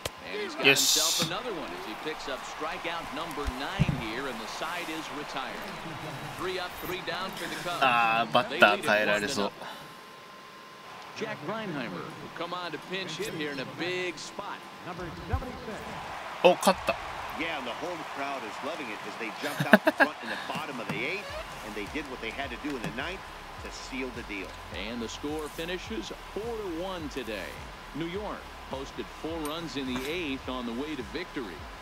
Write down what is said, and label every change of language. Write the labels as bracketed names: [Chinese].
[English] And he's got himself another one as he picks up strikeout number 9 here, and the side is retired. 3 up, 3 down for the Cubs. [Japanese] ああ、バッター変えられそう。 [English] Jack Reinheimer will come on to pinch hit here in a big spot. [Japanese] お、勝った。 [English] Yeah, and the home crowd is loving it as they jumped out in front in the bottom of the 8th, and they did what they had to do in the 9th to seal the deal. And the score finishes 4-1 today. New York posted 4 runs in the 8th on the way to victory.